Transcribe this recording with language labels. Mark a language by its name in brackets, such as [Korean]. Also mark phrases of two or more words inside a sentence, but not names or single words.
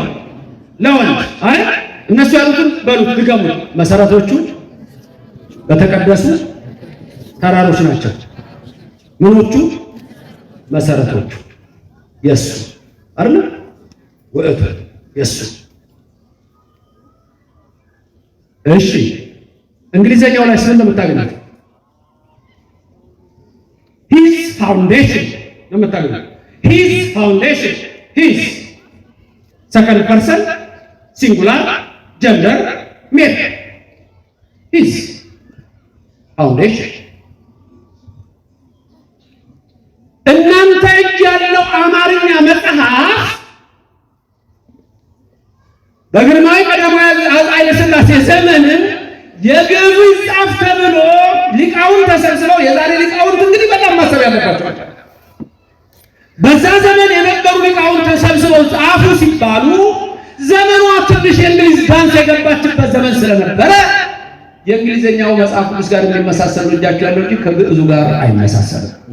[Amharic] ለወንድ። አይ እነሱ ያሉትን በሉት ድገሙ። መሰረቶቹ በተቀደሱ ተራሮች ናቸው። ምኖቹ? መሰረቶቹ የሱ አይደል? ወእቱ የሱ። እሺ እንግሊዘኛው ላይ ስለ እንደምታገኙት [English] his foundation [Amharic] ነው የምታገኙት። [English] his foundation his second person singular gender male his foundation። [Amharic] እናንተ እጅ ያለው አማርኛ መጽሐፍ በግርማዊ ቀዳማዊ ኃይለ ሥላሴ ዘመን የግዕዙ ይጻፍ ተብሎ ሊቃውንት ተሰብስበው፣ የዛሬ ሊቃውንት እንግዲህ በጣም ማሰብ ያለባቸው በዛ ዘመን የነበሩ ሊቃውንት ተሰብስበው ጻፉ ሲባሉ ዘመኗ ትንሽ የእንግሊዝ ዳንስ የገባችበት ዘመን ስለነበረ የእንግሊዘኛው መጽሐፍ ቅዱስ ጋር የሚመሳሰል እጃቸው ያለው እንጂ ከግዕዙ ጋር አይመሳሰልም።